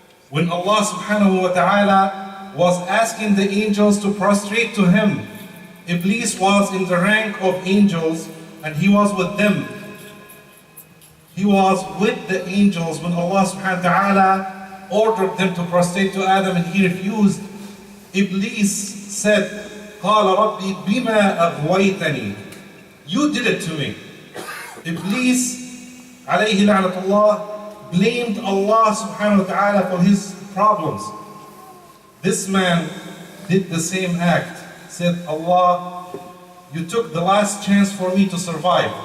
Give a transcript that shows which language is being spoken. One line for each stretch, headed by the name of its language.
English: When Allah subhanahu wa ta'ala was asking the angels to prostrate to him, Iblis was in the rank of angels and he was with them. He was with the angels when Allah subhanahu wa ta'ala ordered them to prostrate to Adam, and he refused. Iblis said,
Arabic: قَالَ رَبِّي بِمَا أَغْوَيْتَنِي.
English: You did it to me. Iblis alayhi la'natullah blamed Allah subhanahu wa ta'ala for his problems. This man did the same act, said, Allah, you took the last chance for me to survive.